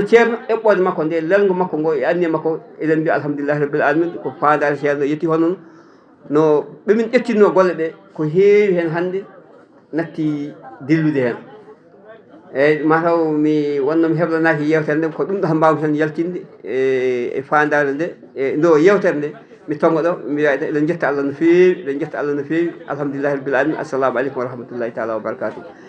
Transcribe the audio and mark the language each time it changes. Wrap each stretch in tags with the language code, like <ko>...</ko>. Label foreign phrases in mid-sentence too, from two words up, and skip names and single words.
<ff>ceerno eɓɓode makko nde lelgo makko ngo e anniye makko eɗen mbiya</ff> <ar>الحمد لله رب العالمين</ar> <ff>ko fandare ceerno yetti hono no ɓemin ƴettinno golle ɗe ko heewi hen hande natti dillude hen eyyi mataw mi wonnomi heblanaki yewtere nde ko ɗum ɗo mbawmi tan yaltinde e fandare nde e ndo yewtere nde mi tonga ɗo mi wiya eɗen jetta Allah no fewi eɗen jetta Allah no fewi</ff> <ar>الحمد لله رب العالمين السلام عليكم ورحمة الله تعالى وبركاته.</ar>